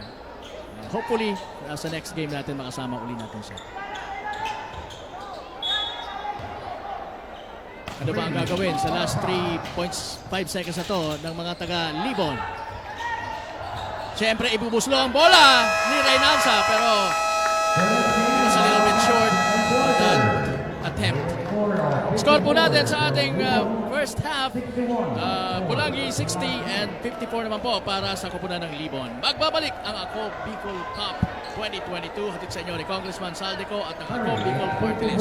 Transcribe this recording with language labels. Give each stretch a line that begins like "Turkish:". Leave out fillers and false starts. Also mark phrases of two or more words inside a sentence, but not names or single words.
Filipino: Hopefully, sa
English: next game
Filipino: natin makasama uli natin siya. Ano ba ang gagawin sa
English: last 3.5 seconds
Filipino: na to ng mga taga-Libon? Siyempre, ibubuslo ang bola ni Reynanza pero
English: it was a little bit short of that attempt.
Filipino: Score po natin sa ating
English: first half.
Filipino: Pulangi 60 and 54 naman po para sa koponan ng Libon. Magbabalik ang Ako Bicol Cup 2022. Hatid sa inyo ni Congressman Saldico at ang Ako Bicol Party List.